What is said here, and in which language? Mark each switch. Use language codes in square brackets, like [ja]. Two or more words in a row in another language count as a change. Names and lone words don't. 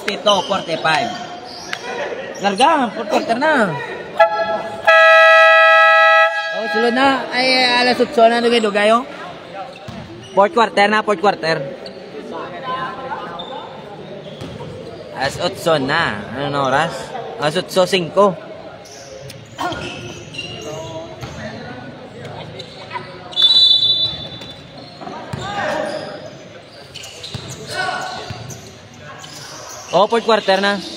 [hil] 62-45. Larga, [en] fourth quarter [hil] na. Sulod na. Ay, alas 8 na dugay-dugay, oh. [en] Fourth quarter [hil] na, [en] fourth quarter. [hil] Alas 8 na. [tl] Anong oras? [hil] Alas 8:05. [en] Fourth quarter [hil] na.